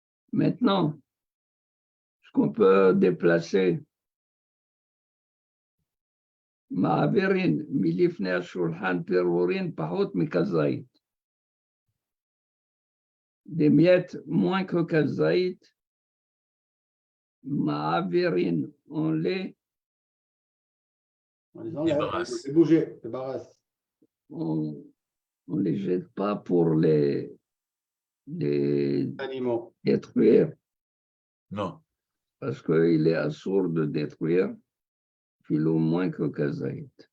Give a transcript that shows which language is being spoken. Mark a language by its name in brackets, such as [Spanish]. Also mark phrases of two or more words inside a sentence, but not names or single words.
[French] Maintenant, ce qu'on peut déplacer, [Hebrew] מעבירין מלפני השולחן פירורים פחות מכזית. [French] Des miettes moins que kazait, מעבירין, on les Débarrasse. bouger, débarrasse. on les jette pas pour les Animaux. détruire, Non. parce qu'il est assourd de détruire, puis au moins que kazait.